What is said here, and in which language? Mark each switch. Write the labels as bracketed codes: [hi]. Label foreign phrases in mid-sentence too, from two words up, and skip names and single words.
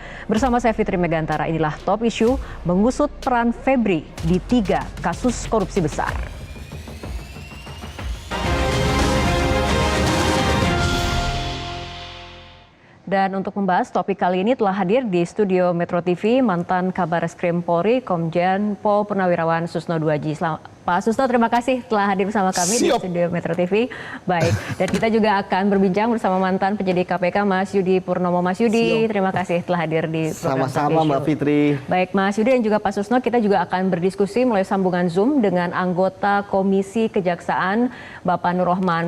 [id] Bersama saya Fitri Megantara, inilah Top Issue mengusut peran Febri di 3 kasus korupsi besar. Dan untuk membahas topik kali ini telah hadir di studio Metro TV mantan Kabar Eskrim Polri Komjen Pol Purnawirawan Susno Duaji. Pak Susno, terima kasih telah hadir bersama kami di studio Metro TV. Baik, dan kita juga akan berbincang bersama mantan penyidik KPK Mas Yudi Purnomo. Mas Yudi, terima kasih telah hadir di program Sama-sama Mbak Fitri. Baik, Mas Yudi dan juga Pak Susno, kita juga akan berdiskusi melalui sambungan Zoom dengan anggota Komisi Kejaksaan Bapak Nur Rohman.